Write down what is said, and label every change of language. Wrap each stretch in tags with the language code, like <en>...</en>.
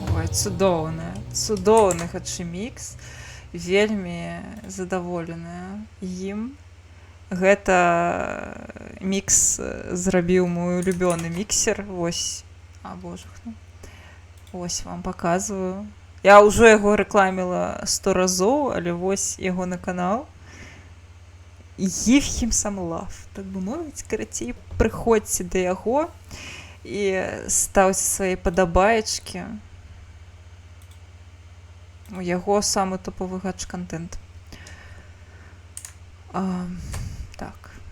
<be>Цудоўны гачы-мікс, вельмі задаволеная ім. Гэта мікс зрабіў мой улюбёны міксер. Вось, а божахну. Вось вам паказваю. Я ўжо яго рэкламіла 100 разоў, але вось яго на канал.</be> <en>Give him some love,</en> <be>так бы мовіць. Карацей, прыходзьце да яго і стаўце свае падабаечкі. У яго самы топовы гач-кантэнт. Так.</be>